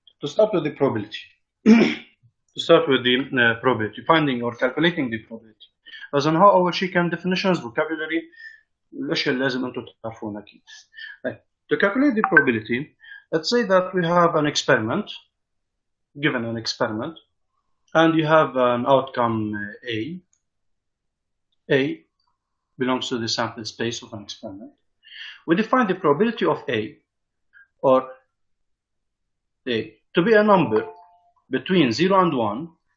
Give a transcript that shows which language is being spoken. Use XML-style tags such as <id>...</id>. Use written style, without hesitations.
<en>To start with the probability. To start with the probability, finding or calculating the probability. As in how</en> <ar>أول شيء كان</ar> <en>definitions, vocabulary,</en> <ar>الأشياء اللي لازم أنتم تعرفونها أكيد.</ar> <en>To calculate the probability, let's say that we have an experiment, given an experiment, and you have an outcome A. A belongs to the sample space of an experiment. We define the probability of A, or A, to be a number between 0 and 1</en>